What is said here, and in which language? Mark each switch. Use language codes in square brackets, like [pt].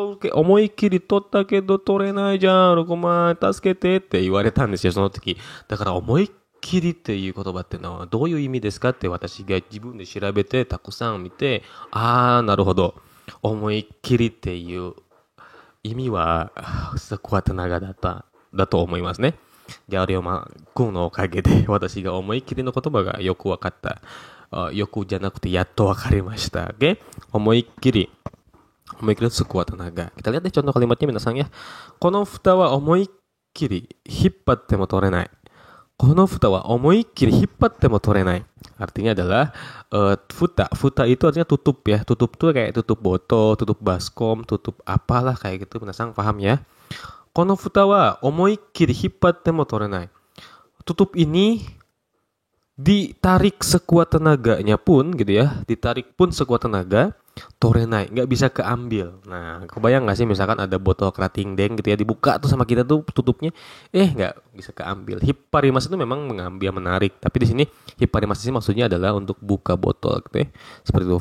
[ja] Omoikiri totta kedo torenai jan, rokomai tasuketeって言われたんですよ、その時。だから思いっきりっていう言葉ってのはどういう意味ですかって私が自分で調べてたくさん見て、なるほど。思いっきりっていう意味は [id] sekuat tenaga [ja] だと思いますね。じゃあ、龍馬君のおかげで私が思いっきりの言葉がよくわかった。よくじゃなくてやっとわかりました。 Oke? 思いっきり。思いっきり [id] sekuat tenaga. Kita lihat deh contoh kalimatnya minasang ya. [ja] この蓋は思いっきり引っ張っても取れない。この蓋は思いっきり引っ張っても取れない。 [id] Artinya adalah futa. Futa itu artinya tutup ya. Tutup tuh kayak tutup botol, tutup baskom, tutup apalah kayak gitu. Minasang paham ya. [ja] この蓋は思いっきり引っ張っても取れない。 [id] Tutup ini ditarik sekuat tenaganya pun gitu ya, ditarik pun sekuat tenaga, torenai, nggak bisa keambil. Nah, kebayang nggak sih misalkan ada botol kerating deng gitu ya, dibuka tuh sama kita tuh tutupnya, nggak bisa keambil. Hipparimas itu memang mengambil, menarik, tapi di sini hipparimas ini maksudnya adalah untuk buka botol gitu ya, seperti itu.